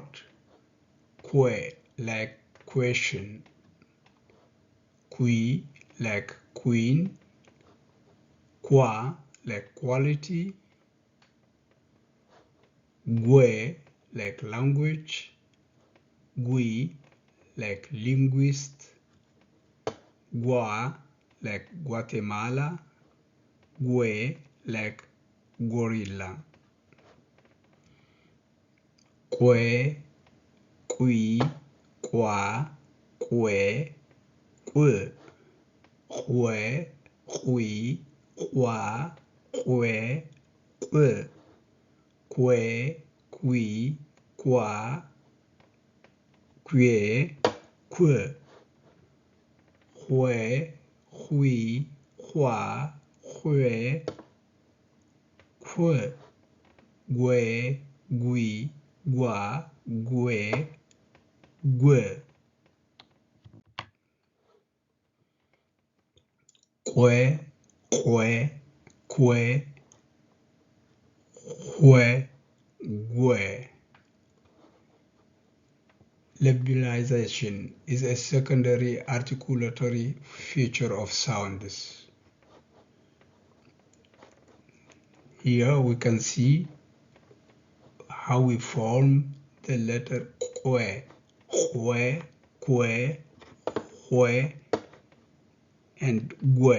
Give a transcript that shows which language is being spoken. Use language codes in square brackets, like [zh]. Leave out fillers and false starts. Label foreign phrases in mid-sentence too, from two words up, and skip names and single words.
[en] Que, like question. Qui, like queen. Qua, like quality. Gue, like language. Gui, like linguist. Gua, like Guatemala. Gue, like gorilla. Que, qui, qua, que, que. Hue, hui, hua, hue, que. Que, qui, qua, que, que. Hue, hui, hua, hue, que. Gue, gui, gua, gue, gue. Que, que, que, hue, gue. Labialization is a secondary articulatory feature of sounds. Here we can see how we form the letter que, que, que, hue, and gue.